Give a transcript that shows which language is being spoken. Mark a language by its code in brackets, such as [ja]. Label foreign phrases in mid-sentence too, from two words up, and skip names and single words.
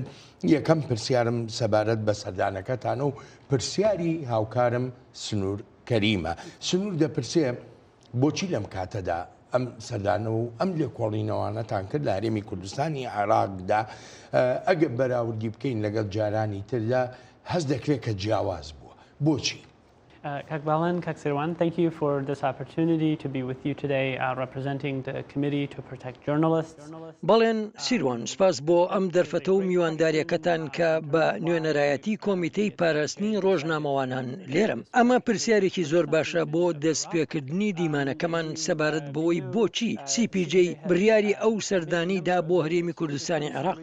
[ckb] یەکەم پرسیارم سەبارەت بە سەردانەکەتانە و پرسیاری هاوکارم سنوور کەریمە. سنوور دەپرسێ بۆچی لەم کاتەدا ئەم سەردانە و ئەم لێکۆڵینەوانەتان کرد لە هەرێمی کوردستانی عێراقدا ئەگە بەراوردی بکەین لەگەڵ جارانی تردا هەست دەکرێت کە جیاواز بووە. بۆچی؟ [en] Kak Balan, Kak Sirwan, thank you for this opportunity to be with you today representing the Committee to Protect Journalists. [ckb] بەڵێن سیروان، سپاس بۆ ئەم دەرفەتە و میوانداریەکەتان کە بە نوێنەرایەتی کۆمیتەی پاراستنی ڕۆژنامەوانان لێرم. ئەمە پرسیارێکی زۆر باشە بۆ دەستپێکردنی دیمانەکەمان سەبارەت بەوەی بۆچی CPJ بڕیاری ئەو سەردانیدا بۆ هەرێمی کوردستانی عێراق.